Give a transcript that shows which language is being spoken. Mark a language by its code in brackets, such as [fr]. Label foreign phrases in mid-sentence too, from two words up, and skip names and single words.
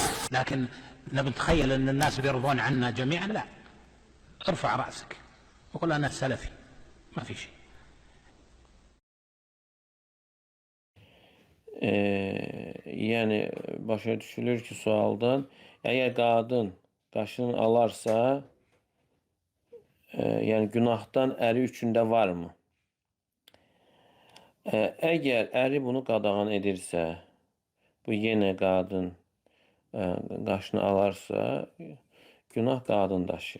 [ar] لكن نتخيل أن الناس بيرضون عنا جميعا، لا. ارفع رأسك وقل أنا سلفي، ما في شيء. [az] Yəni başa düşülür ki, sualdan, əgər qadın qaşını alarsa, yəni günahdan əri üçündə varmı? Əgər əri bunu qadağan edirsə, bu yenə qadın qaşını alarsa, günah qadın daşır.